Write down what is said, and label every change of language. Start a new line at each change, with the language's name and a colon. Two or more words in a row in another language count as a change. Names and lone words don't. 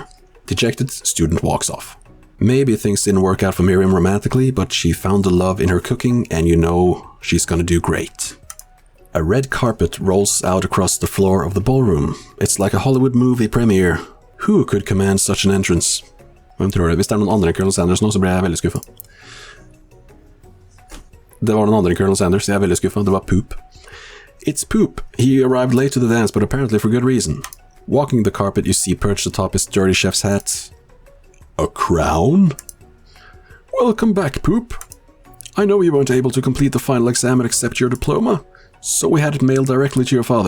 English: Dejected, student walks off. Maybe things didn't work out for Miriam romantically, but she found the love in her cooking, and you know she's gonna do great. A red carpet rolls out across the floor of the ballroom. It's like a Hollywood movie premiere. Who could command such an entrance?
Norwegian: Vem tror du? Hvis det er noen andre enn Colonel Sanders nå, så blir jeg veldig skuffet. Det var noen andre enn Colonel Sanders, jeg er veldig skuffet. Det var Poop.
English: It's Poop. He arrived late to the dance, but apparently for good reason. Walking the carpet, you see perched atop his dirty chef's hat. A crown? Welcome back, Poop. I know you weren't able to complete the final exam and accept your diploma, so we had it mailed directly to your father.